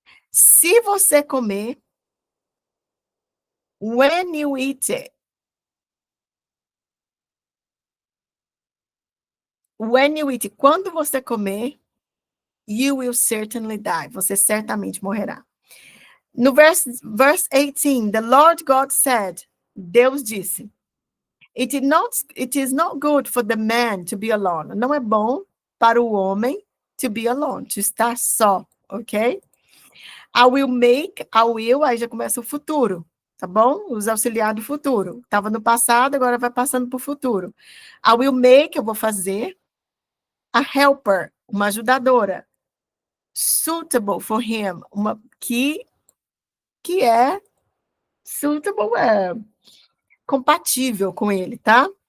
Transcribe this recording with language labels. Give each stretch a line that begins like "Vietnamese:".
Portuguese: Se você comer,
English: when you eat it, when you eat it,
Portuguese: quando você comer,
English: you will certainly die,
Portuguese: você certamente morrerá.
English: No verse 18, the Lord God said,
Portuguese: Deus disse,
English: it is not good for the man to be alone.
Portuguese: Não é bom para o homem
English: to be alone,
Portuguese: to estar só, ok?
English: I will,
Portuguese: aí já começa o futuro, tá bom? Os auxiliares do futuro. Estava no passado, agora vai passando para o futuro.
English: I will make,
Portuguese: eu vou fazer,
English: a helper,
Portuguese: uma ajudadora,
English: suitable for him,
Portuguese: uma que é suitable, compatível com ele, tá?